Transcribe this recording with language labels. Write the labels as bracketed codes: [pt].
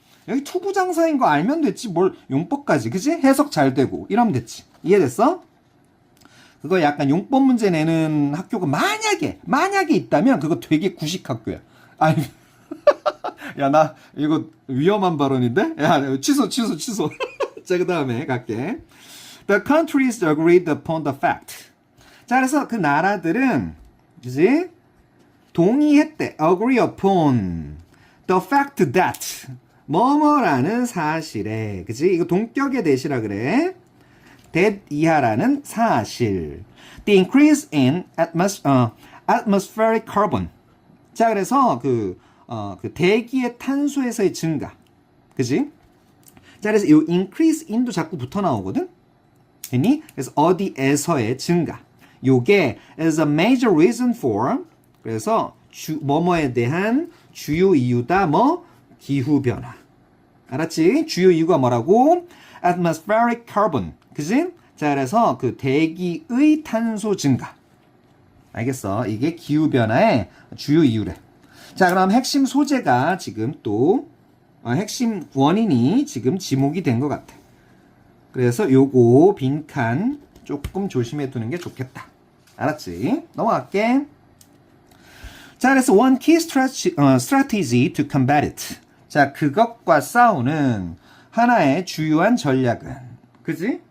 [ko] 여기 투부장사인 거 알면 됐지. 뭘 용법까지. 그지? 해석 잘 되고 이러면 됐지. 이해됐어? 그거 약간 용법 문제 내는 학교가 만약에 있다면 그거 되게 구식 학교야. 아니 야, 나 이거 위험한 발언인데? 야, 취소. 자, 그 다음에 갈게. [en] The countries agreed upon the fact. [ko] 자, 그래서 그 나라들은 그지? 동의했대. [en] agree upon the fact that [ko] 뭐뭐라는 사실에 그지? 이거 동격의 대시라 그래. that 이하라는 사실. [en] The increase in atmospheric carbon. [ko] 자, 그래서 그 대기의 탄소에서의 증가. 그지? 자, 그래서 이 [en] increase in [ko] 도 자꾸 붙어 나오거든? 됐니? 그래서 어디에서의 증가. 요게 [en] is a major reason for. [ko] 그래서 뭐뭐에 대한 주요 이유다. 뭐? 기후변화. 알았지? 주요 이유가 뭐라고? [en] atmospheric carbon. [ko] 그지? 자, 그래서 그 대기의 탄소 증가. 알겠어? 이게 기후변화의 주요 이유래. 자, 그럼 핵심 소재가 지금 또 핵심 원인이 지금 지목이 된 것 같아. 그래서 요거 빈칸 조금 조심해 두는 게 좋겠다. 알았지? 넘어갈게. 자, 그래서 [en] one key strategy to combat it. [ko] 자, 그것과 싸우는 하나의 주요한 전략은, 그지?